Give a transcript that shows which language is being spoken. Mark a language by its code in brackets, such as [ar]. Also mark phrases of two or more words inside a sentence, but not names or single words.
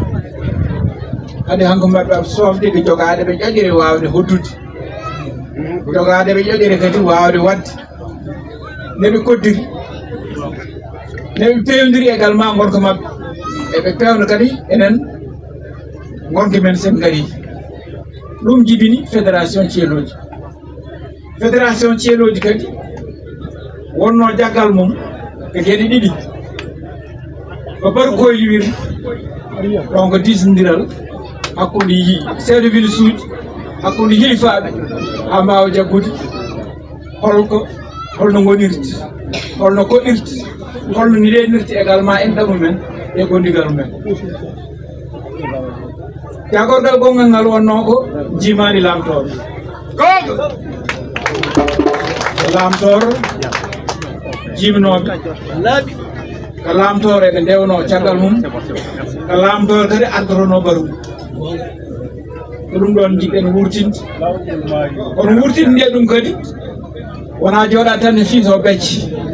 [ff] kadi hanke mabɓe sofde ko jogaade ɓe ƴoƴere wawde hoddude jogaade ɓe ƴoƴere kadi wawde wadde neɓe koddiri neɓe pewdiri également gonka mabɓe eɓe pewno kadi enen gonka men sen gari ɗum jibini fédération Thieloji kadi wonno jaggal mum ko gueɗe ɗiɗi ko barkoylowiri donc disodiral hakkude [fr] chef de ville [ff] suuji hakkude hilifaɓe ha mbawa jaggude holno gonirti holno koɗirti holno ni renirti également en ɗamu men e gondigal men jagorgal gongal ngal wonno ko jimani lamtoro lamtoro jimnoɓe ko lamtoro eɓe ndewno caggal mum ko lamtoro kadi ardorono barum ko ɗum ɗon jiɗɗen wurtinde kono wurtinde nde ɗum kadi wona jooɗa tan ne fiito becce